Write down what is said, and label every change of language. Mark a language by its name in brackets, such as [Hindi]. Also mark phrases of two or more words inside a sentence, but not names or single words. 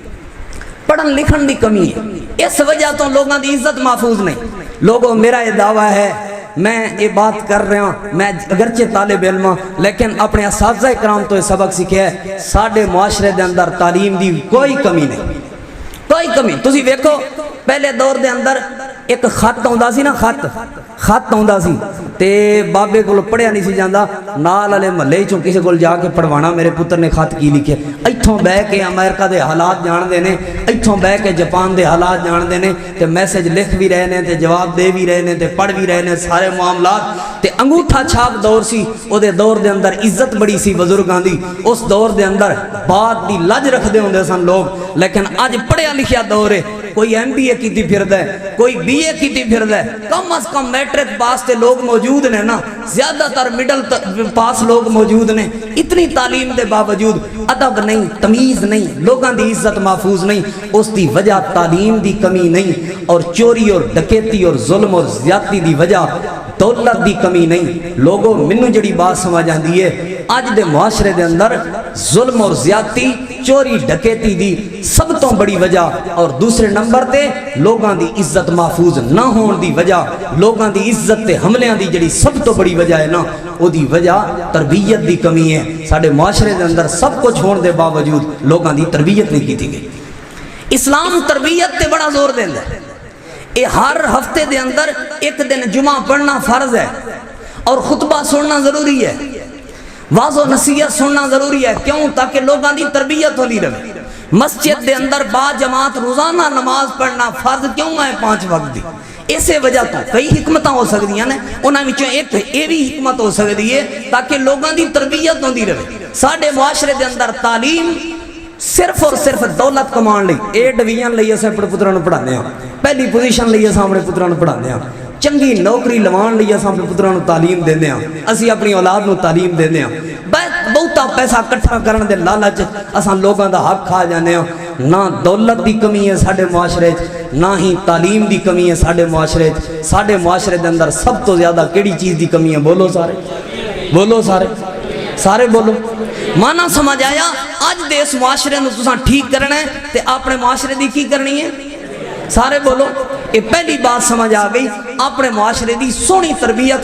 [Punjabi] پڑھن لکھن دی کمی ہے اس وجہ تو لوگاں دی عزت محفوظ نہیں لوگوں [Urdu] میرا یہ دعویٰ ہے میں یہ بات کر رہا ہوں میں اگرچہ طالب علم ہوں لیکن اپنے اساتذہ کرام تو یہ سبق سیکھا ہے [Punjabi] ساڈے معاشرے دے اندر تعلیم دی کوئی کمی نہیں کوئی کمی تسی ویکھو پہلے دور دے اندر ایک خط ہوندا سی نا خط ہوندا سی تے بابے کول پڑھیا نہیں سی جاندا نال والے محلے چوں کسی کول جا کے پڑھوانا میرے پتر نے خط کی لکھیا ایتھوں بہ کے امریکہ دے حالات جان دے نے ایتھوں بہ کے جاپان دے حالات جان دے نے تے میسج لکھ بھی رہے نے تے جواب دے بھی رہے نے تے پڑھ بھی رہے نے سارے معاملات تے انگوٹھا چھاپ دور سی او دے دور دے اندر عزت بڑی سی بزرگاں دی اس دور دے اندر بات دی لج رکھ دے ہوندے سن لوگ لیکن اج پڑھیا لکھیا دور ہے کوئی ایم بی اے کیتی پھردا ہے کوئی بی اے کیتی پھردا ہے کم از کم میٹرک پاس تے لوگ موجود نے نا زیادہ تر مڈل پاس لوگ موجود نے اتنی تعلیم دے باوجود ادب نہیں تمیز نہیں لوگاں دی عزت محفوظ نہیں اس دی وجہ تعلیم دی کمی نہیں اور چوری اور ڈکیتی اور ظلم اور زیادتی دی وجہ دولت دی کمی نہیں لوگوں منو جڑی بات سمجھ آندی ہے آج دے معاشرے دے اندر ظلم اور زیادتی چوری ڈکیتی دی سب تو بڑی وجہ اور دوسرے نمبر تے لوگاں دی عزت محفوظ نہ ہون دی وجہ لوگاں دی عزت تے حملیاں دی جڑی سب تو بڑی وجہ ہے نا او دی وجہ تربیت دی کمی ہے ساڈے معاشرے دے اندر سب کچھ ہون دے باوجود لوگاں دی تربیت نہیں کیتی گئی اسلام تربیت تے بڑا زور دیندا ہے اے ہر ہفتے دے اندر ایک دن جمعہ پڑھنا فرض ہے اور خطبہ سننا ضروری ہے واضح و نصیحت سننا ضروری ہے کیوں تاکہ لوگاں دی تربیت ہوتی رہے مسجد دے اندر با جماعت روزانہ نماز پڑھنا فرض کیوں ہے 5 وقت دی اسے وجہ تو کئی حکمتاں ہو سکتی ہیں انہاں وچوں ایک یہ بھی حکمت ہو سکتی ہے تاکہ لوگاں دی تربیت ہوتی رہے ساڈے معاشرے دے اندر تعلیم صرف اور صرف دولت کمان لئی اے ڈویژن لئی اسے اپنے پتراں نوں پڑھانے ہاں پہلی پوزیشن لئی اساں اپنے پتراں نوں پڑھانے ہاں چنگی نوکری لوان لئی اساں اپنے پتراں نوں تعلیم دیندے ہاں اسی اپنی اولاد نوں تعلیم دیندے ہاں بہتا پیسہ کٹھا کرن دے لالچ اساں لوگاں دا حق کھا جانے ہاں نہ دولت دی کمی ہے ساڈے معاشرے نہ ہی تعلیم دی کمی ہے ساڈے معاشرے دے اندر سب تو زیادہ کیڑی چیز دی کمی ہے بولو سارے بولو مانا سمجھ آیا آج دے اس معاشرے نو تساں ٹھیک کرنا ہے تے اپنے معاشرے دی کی کرنی ہے سارے بولو یہ پہلی بات سمجھ آ گئی اپنے معاشرے دی سونی تربیت